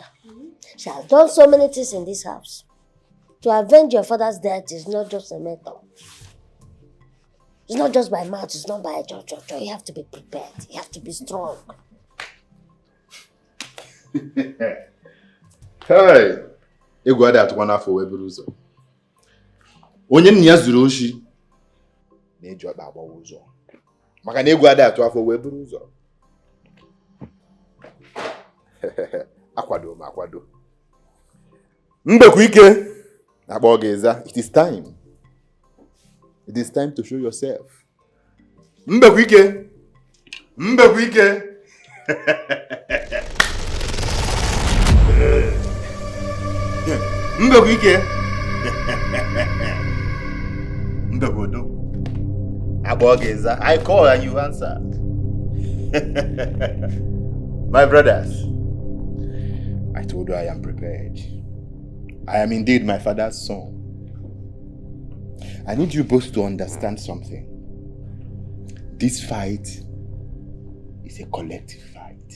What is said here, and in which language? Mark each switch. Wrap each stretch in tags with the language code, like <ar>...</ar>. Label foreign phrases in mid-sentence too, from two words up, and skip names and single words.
<en>She has done so many things in this house. To avenge your father's death is not just a method. It's not just by mouth, it's not by a jojo. You have to be prepared. You have to be strong. Hey!</en> <ig>Ego ada atụkwa n'afọ wee buru ụzọ. Onye nna ya zuru oshi na-eji ọkpa agbawa ụzọ. Maka na ego ada atụ afọ wee buru ụzọ. Akwado m akwado. Mbekwa ike na-akpọ gị ịza.</ig> <en>It is time. It is time to show yourself.</en> <ig>Mbekwa ike. Mbekwa ike. Mbekwa ike. Mbekwa odo. Akpọ gị ịza.</ig> <en>I call and you answer. My brothers, I told you I am prepared. I am indeed my father's son. I need you both to understand something. This fight is a collective fight.</en>